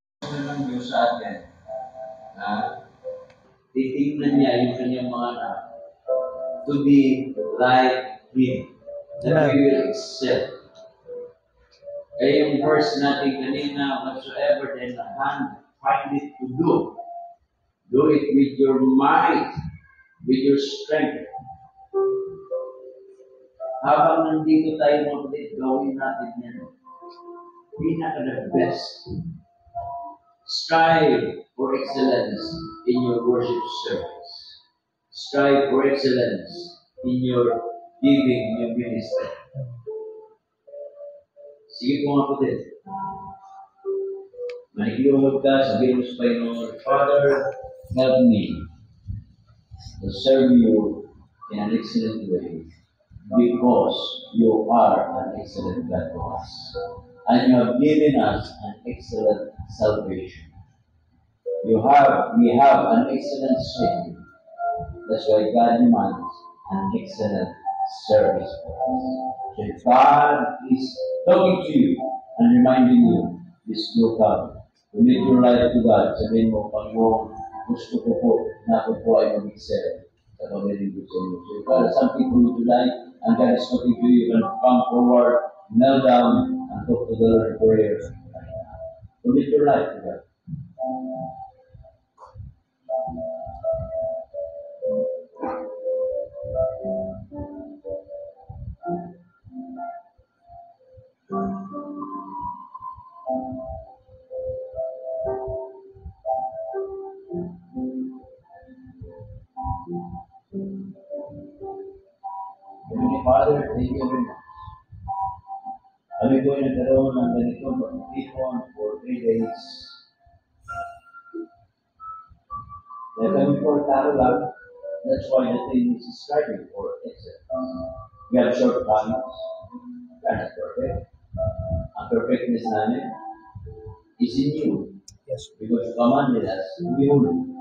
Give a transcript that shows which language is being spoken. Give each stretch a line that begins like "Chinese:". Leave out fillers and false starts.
Filipino: Ng Diyos sa atin na titignan niya yung kanyang mga anak
English: to be like Him, that we will excel.
Filipino: Kaya yung verse natin kanina,
English: whatsoever then the hand find it to do. Do it with your might, with your strength.
Filipino: Habang nandito tayo mga kapatid, gawin natin yan. Pinaka
English: the best. Strive for excellence in your worship service. Strive for excellence in your giving, your ministry.
Filipino: Sige po mga kapatid. Manikiluhod ka, sabihin mo sa Panginoon,
English: Father, help me to serve you in an excellent way because you are an excellent God to us. And you have given us an excellent salvation. We have an excellent Savior. That's why God demands an excellent service for us. So if God is talking to you and reminding you, this will come. Commit your life to God.
Filipino: Sabihin mo, Panginoon, gusto ko po na ako po ay mag-excel sa pamiling ko sa inyo.
English: So if God has something for you tonight, and God is talking to you, you can come forward, kneel down, and talk to the Lord in prayer. Commit your life to God. Heavenly Father, thank you very much.
Filipino: Kami po ay nagkaroon ng ganitong pagtitipon
English: for 3 days.
Filipino: Dahil kami po ay tao lang,
English: that's why the thing is striving for excellence. We have shortcomings. We are not perfect.
Filipino: Ang perfectness namin
English: is in you. Yes. Because you commanded us to be holy.